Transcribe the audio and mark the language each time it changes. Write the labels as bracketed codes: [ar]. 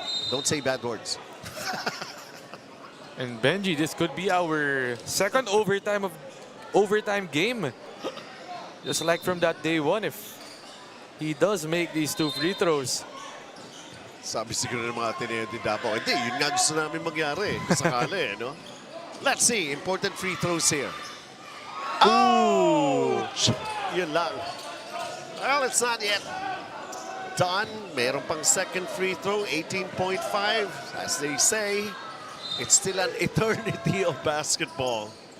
[en] Don't say bad words. and Benji, this could be our second overtime game. Just like from that day one, if he does make these 2 free throws. [tl] Sabi siguro ng mga Ateneo De Davao, hindi, yun nga gusto namin mangyari. Kasakali, no? [en] Let's see, important free throws here. Oh! [tl] Yun lang. [en] Well, it's not yet done. [tl] Meron pang second free throw, 18.5. [en] As they say, it's still an eternity of basketball.